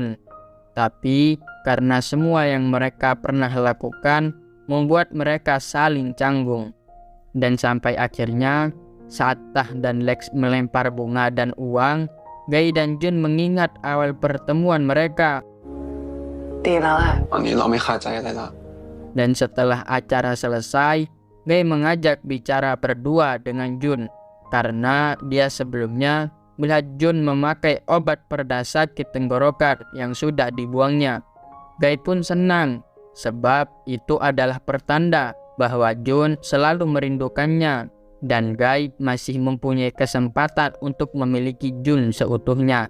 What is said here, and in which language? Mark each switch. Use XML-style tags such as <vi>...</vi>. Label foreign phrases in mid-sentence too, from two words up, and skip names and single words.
<id>Tapi karena semua yang mereka pernah lakukan membuat mereka saling canggung. Dan sampai akhirnya saat Tah dan Lex melempar bunga dan uang, Guy dan Jun mengingat awal pertemuan mereka.</id> <th>ดีแล้วแหละตอนนี้เราไม่คาใจอะไรแล้ว</th> <id>Dan setelah acara selesai, Guy mengajak bicara berdua dengan Jun karena dia sebelumnya melihat Jun memakai obat pereda sakit tenggorokan yang sudah dibuangnya. Guy pun senang sebab itu adalah pertanda bahwa Jun selalu merindukannya dan Guy masih mempunyai kesempatan untuk memiliki Jun seutuhnya.</id>